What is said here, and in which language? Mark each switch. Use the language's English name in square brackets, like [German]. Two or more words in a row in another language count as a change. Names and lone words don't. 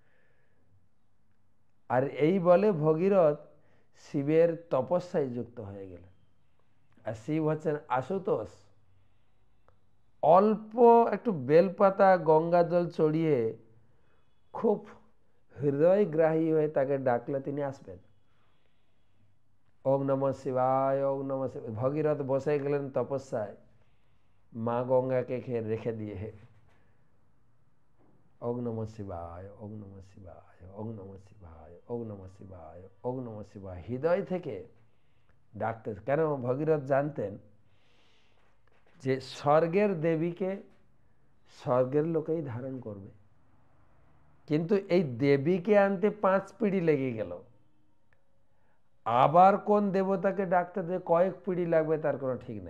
[Bangla] আর এই বলে ভগীরথ শিবের তপস্যায় যুক্ত হয়ে গেলেন। আর শিব হচ্ছেন আশুতোষ। অল্প একটু বেলপাতা গঙ্গা জল চড়িয়ে খুব হৃদয়গ্রাহী হয়ে তাকে ডাকলে তিনি আসবেন। [Sanskrit] ওম নমঃ শিবায়, ওম নমঃ শিবায়। [Bangla] ভগীরথ বসে গেলেন তপস্যায়, মা গঙ্গাকে রেখে দিয়ে, [Sanskrit] ওম নমঃ শিবায়, ওম নমঃ শিবায়, ওম নমঃ শিবায়, ওম নমঃ শিবায়, ওম নমঃ শিবায় [Bangla] হৃদয় থেকে ডাকতে। কেন? ভগীরথ জানতেন যে স্বর্গের দেবীকে স্বর্গের লোকেই ধারণ করবে, কিন্তু এই দেবীকে আনতে 5 পিঁড়ি লেগে গেল। আবার কোন দেবতাকে ডাকতে যে কয়েক পিঁড়ি লাগবে তার কোনো ঠিক নাই।